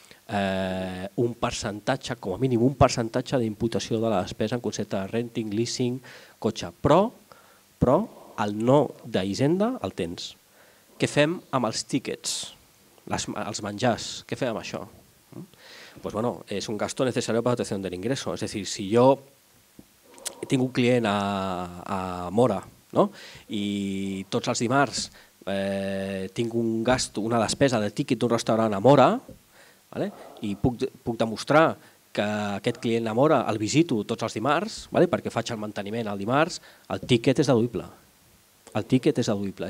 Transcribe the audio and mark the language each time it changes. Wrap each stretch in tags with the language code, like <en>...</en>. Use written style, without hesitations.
<ca>un percentatge, com a mínim un percentatge d'imputació de la despesa en concepte de renting, leasing, cotxe. Però el no d'Hisenda el tens. Què fem amb els tíquets, els menjars? Què fem amb això?</ca> <es>Pues bueno, és un gasto necesario para la obtención del ingreso.</es> <ca>És a dir, si jo tinc un client a Mora, no? I tots els dimarts tinc un gasto, una despesa de tíquet d'un restaurant a Mora, i puc demostrar que aquest client a Mora el visito tots els dimarts, perquè faig el manteniment el dimarts, el tíquet és deduïble. El tíquet és deduïble.</ca>